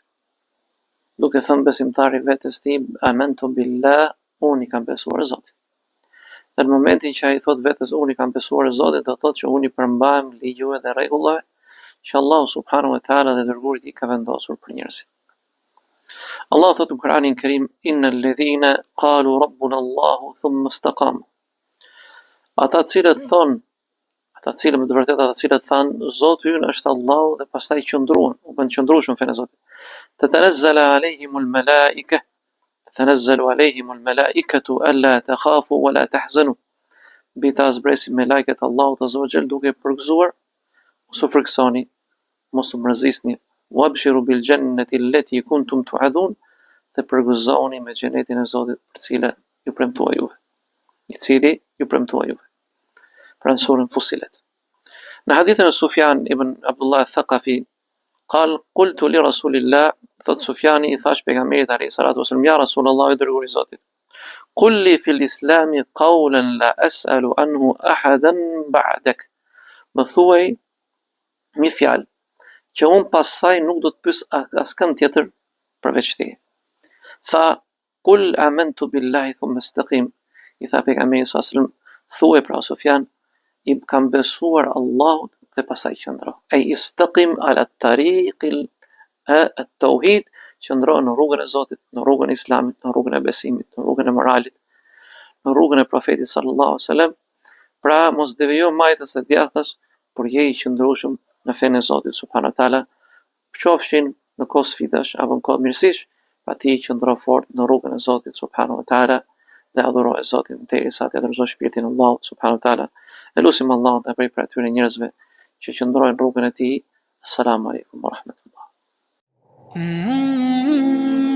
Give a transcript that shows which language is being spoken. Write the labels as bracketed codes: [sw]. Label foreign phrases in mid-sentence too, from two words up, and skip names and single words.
[sq] Duke thënë besimtari vetes tim, [ar] آمنت بالله, [sq] unë i kam besuar Zotit. Dhe në momentin që ai thot vetes unë i kam besuar Zotit, do thotë që unë i përmbajm ligjeve dhe rregullave që Allahu [ar] سبحانه وتعالى [sq] dhe dërguari i tij ka vendosur për njerëzit. Allah thot në Kur'anin Kerim, [ar] إن الذين قالوا ربنا الله ثم استقاموا. [sq] Ata cilët thon, ata cilët me të vërtetë ata cilët thanë Zoti ynë është Allahu dhe pastaj qëndruan, u bën qëndrueshëm fenë e Zotit. [ar] تتنزل عليهم الملائكة تتنزل عليهم الملائكة ألا تخافوا ولا تحزنوا. [sq] Bita zbresin me lajket Allahut [ar] عز وجل [sq] duke përgëzuar, mos u frikësoni, mos u mërzisni. [ar] وأبشروا بالجنة التي كنتم توعدون, [sq] të përgëzoni me xhenetin e Zotit për cilën ju premtua juve. I cili ju premtua juve. Pra në surën Fussilet. Në hadithin e Sufjan ibn Abdullah al-Thaqafi, [ar] قال قلت لرسول الله, [sq] thot Sufjani i thash pejgamberit [ar] عليه الصلاة والسلام, يا رسول الله [sq] i dërguari i Zotit. [ar] قل لي في الإسلام قولا لا أسأل عنه أحدا بعدك. [sq] Më thuaj një fjalë që unë pasaj nuk do të pyes askën tjetër përveç teje. Tha, [ar] قل آمنت بالله ثم استقم. [sq] I tha pejgamberi [ar] صلى الله عليه وسلم, [sq] thuaj pra Sufjan, i kam besuar Allahut dhe pasaj qëndro. Ai [ar] استقم على طريق التوحيد, [sq] qëndro në rrugën e Zotit, në rrugën e Islamit, në rrugën e besimit, në rrugën e moralit, në rrugën e profetit [ar] صلى الله عليه وسلم. [sq] Pra mos devijo majtës e djathtas, por je i qëndrueshëm në fenë e Zotit [ar] سبحانه وتعالى, [sq] qofshin në kohë sfidash apo në kohë mirësish, pa ti qëndro fort në rrugën e Zotit [ar] سبحانه وتعالى [sq] dhe adhuroj Zotin derisa të dorëzosh shpirtin e Allahut [ar] سبحانه وتعالى. [sq] Elusim Allahun të bëj për atyre njerëzve që qëndrojnë në rrugën e tij. [ar] السلام عليكم ورحمة الله.